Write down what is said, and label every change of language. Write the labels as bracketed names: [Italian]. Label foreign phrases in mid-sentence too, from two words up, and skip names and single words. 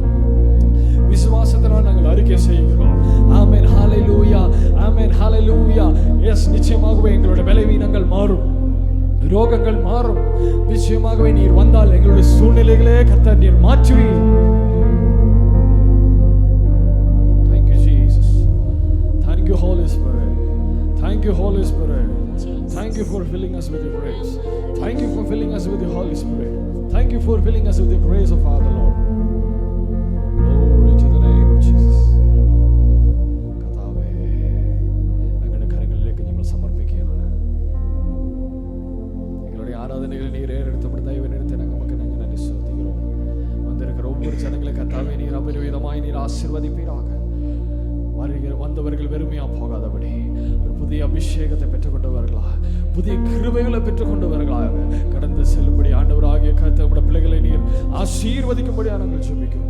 [Tamil] விசுவாசத்தினால் நாங்கள் அறிக்கை செய்கிறோம். ஆமென், ஹalleluya, ஆமென், ஹalleluya. எஸ், நிச்சயமாகவே எங்களுடைய பலவீனங்கள் மாறும், ரோகங்கள் மாறும். நிச்சயமாகவே நீர் வந்தால் எங்களுடைய சூழ்நிலைகளே கர்த்தர் நீர் மாற்றுவீர். [English] Thank you Jesus. Thank you Holy Spirit. Thank you Holy Spirit. Thank you for filling us with your grace. Thank you for filling us with the Holy Spirit. Thank you for filling us with the grace of our Lord. Glory to the name of Jesus. [Malayalam] കർത്താവേ, അങ്ങയുടെ കരങ്ങളിലേക്ക് ഞങ്ങൾ സമർപ്പിക്കുകയാണ്. [Tamil] எங்களுடைய ஆராதனைகளை நீர் ஏறெடுத்து தயவினெடுத்து நமக்கு நாங்கள் நன்றி செலுத்துகிறோம். வந்திருக்கிற ஒவ்வொரு ஜனங்களை கர்த்தாவே நீர் அபரிவிதமாய் நீர் ஆசீர்வதிப்பீராக. வந்தவர்கள் வெறுமையா போகாதபடி ஒரு புதிய அபிஷேகத்தை பெற்றுக்கொண்டவர்களா, புதிய கிருபைகளை பெற்றுக்கொண்டவர்களாக கடந்து செல்லும்படி ஆண்டவராகிய கர்த்தருடைய பிள்ளைகளை நீர் ஆசீர்வதிக்கும்படியா நாங்கள் ஜெபிக்கிறோம்.